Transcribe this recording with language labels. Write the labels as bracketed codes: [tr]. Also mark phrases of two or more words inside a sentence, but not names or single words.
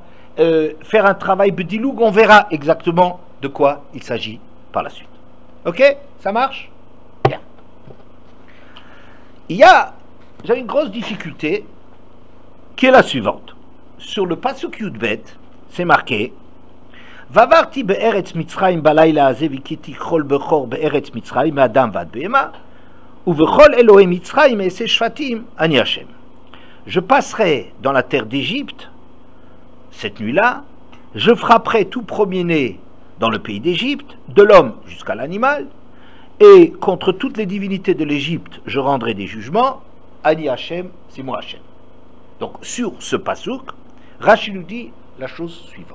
[fr] Faire un travail bediloug, on verra exactement de quoi il s'agit par la suite. Ok? Ça marche? Bien. J'ai une grosse difficulté qui est la suivante. Sur le pasuk Yudbet, c'est marqué [he] ועברתי בארץ מצרים בלילה הזה והכיתי כל בכור בארץ מצרים מאדם ועד בהמה ובכל אלהי מצרים אעשה שפטים אני השם. [fr] Je passerai dans la terre d'Égypte cette nuit-là, je frapperai tout premier-né dans le pays d'Égypte, de l'homme jusqu'à l'animal, et contre toutes les divinités de l'Égypte, je rendrai des jugements. [he] אני השם, [fr] c'est moi Hashem. Donc sur ce pasuk, Rashi nous dit la chose suivante.